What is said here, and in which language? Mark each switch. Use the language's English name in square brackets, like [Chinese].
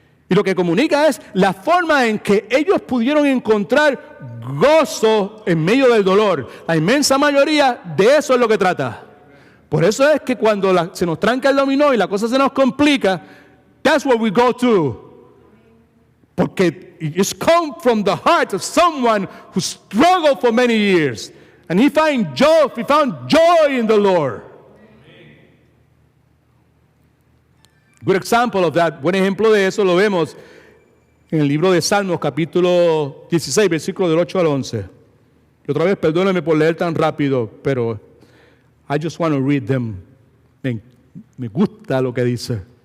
[Spanish] Y lo que comunica es la forma en que ellos pudieron encontrar gozo en medio del dolor. La inmensa mayoría de eso es lo que trata. Por eso es que cuando se nos tranca el dominó y la cosa se nos complica, [English] that's where we go to. [Spanish] Porque [English] it's come from the heart of someone who struggled for many years. And he found joy in the Lord. Good example of that, [Spanish] buen ejemplo de eso lo vemos en el libro de Salmos, capítulo 16, versículo del 8 al 11. Y otra vez, perdónenme por leer tan rápido, pero [English] I just want to read them. [Spanish] Me gusta lo que dice.